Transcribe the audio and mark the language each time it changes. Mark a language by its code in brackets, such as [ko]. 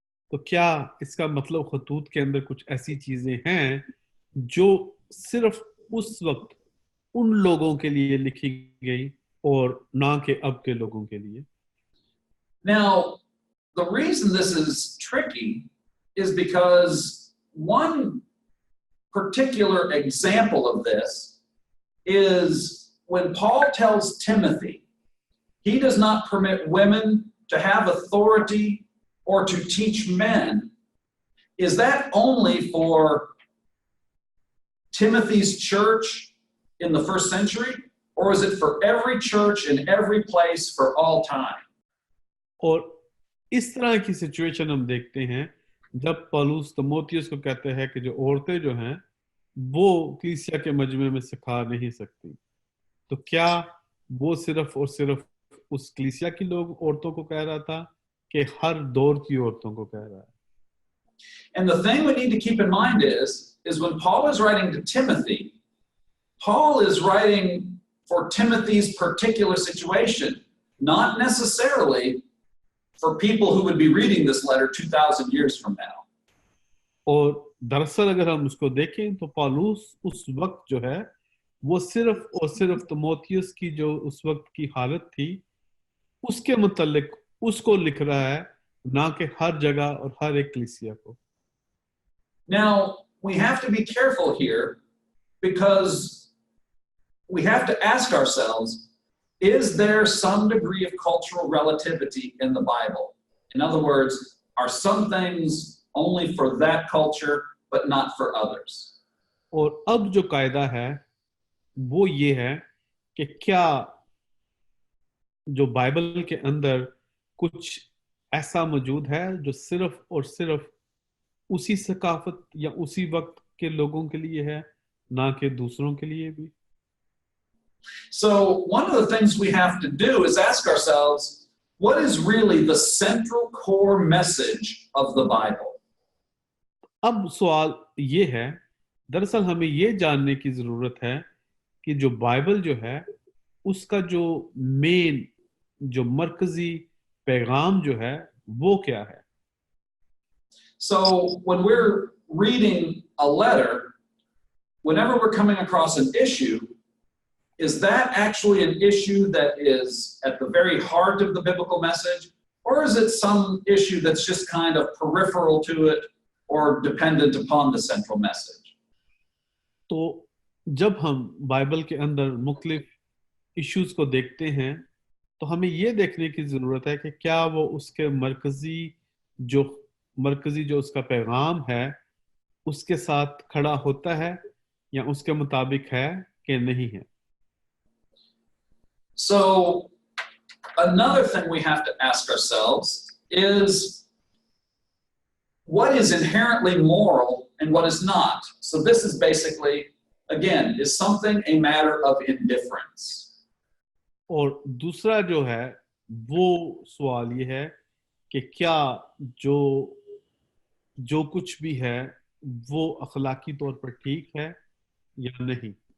[hi] तो क्या इसका मतलब खतूत के अंदर कुछ ऐसी चीजें हैं जो सिर्फ उस वक्त उन लोगों के लिए लिखी गई और ना कि अब के लोगों के लिए? [en] Now, the reason this is tricky is because one particular example of this is when Paul tells Timothy he does not permit women to have authority or to teach men. Is that only for Timothy's church in the first century, or is it for every church in every place for all time? [hi] और इस तरह की situation हम देखते हैं जब पौलुस तीमुथियुस को कहते हैं कि जो औरतें जो हैं वो कलीसिया के मजमे में सिखा नहीं सकती, तो क्या वो सिर्फ और सिर्फ उस कलीसिया की लोग औरतों को कह रहा था कि हर दौर की औरतों को कह रहा है? [en] And the thing we need to keep in mind is when Paul is writing to Timothy, Paul is writing for Timothy's particular situation, not necessarily for people who would be reading this letter 2,000 years from now. [hi] और दरअसल अगर हम उसको देखें तो पौलुस उस वक्त जो है वो सिर्फ और सिर्फ तिमोथियुस की जो उस वक्त की हालत थी उसके मुतालिक उसको लिख रहा है, ना कि हर जगह और हर एक कलीसिया को. [en] Now, we have to be careful here because we have to ask ourselves, is there some degree of cultural relativity in the Bible? In other words, are some things only for that culture but not for others? [hi] और अब जो कायदा है वो ये है कि क्या जो बाइबल के अंदर कुछ ऐसा मौजूद है जो सिर्फ और सिर्फ उसी सकाफत या उसी वक्त के लोगों के लिए है, ना कि दूसरों के लिए भी. [en] So one of the things we have to do is ask ourselves, what is really the central core message of the Bible? [hi] अब सवाल ये है, दरअसल हमें ये जानने की जरूरत है कि जो बाइबल जो है उसका जो मेन जो मरकजी पैगाम जो है वो क्या है. [en] So when we're reading a letter, whenever we're coming across an issue, is that actually an issue that is at the very heart of the biblical message? Or is it some issue that's just kind of peripheral to it or dependent upon the central message? [hi] तो जब हम Bible के अंदर मुख्तलिफ issues को देखते हैं तो हमें ये देखने की ज़रूरत है कि क्या वो उसके मरकजी जो उसका पैगाम है उसके साथ खड़ा होता है या उसके मुताबिक है कि नहीं है. [en] So another thing we have to ask ourselves is what is inherently moral and what is not. So this is basically, again, is something a matter of indifference? [hi] और दूसरा जो है वो सवाल ये है कि क्या जो कुछ भी है वो अखलाकी तौर पर ठीक है या नहीं.